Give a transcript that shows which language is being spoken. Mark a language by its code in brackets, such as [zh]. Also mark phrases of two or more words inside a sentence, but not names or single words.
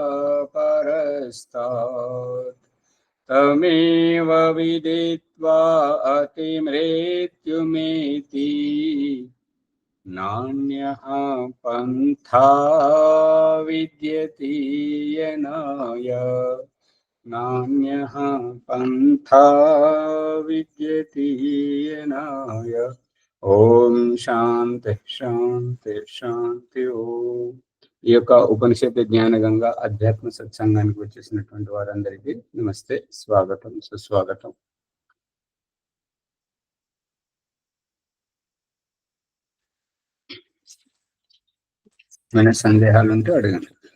[sa] परस्तात् तमेव विदित्वा अतिमृत्युमेति नान्यः पन्था विद्यते यनाय नान्यः पन्था विद्यते यनाय। ఓం శాంతి శాంతి శాంతి ఓం. [te] ఈ యొక్క ఉపనిషత్తు జ్ఞాన గంగా అధ్యాత్మ సత్సంగానికి వచ్చేసినటువంటి వారందరికీ నమస్తే, స్వాగతం, సుస్వాగతం. మన సందేహాలు ఉంటే అడగండి.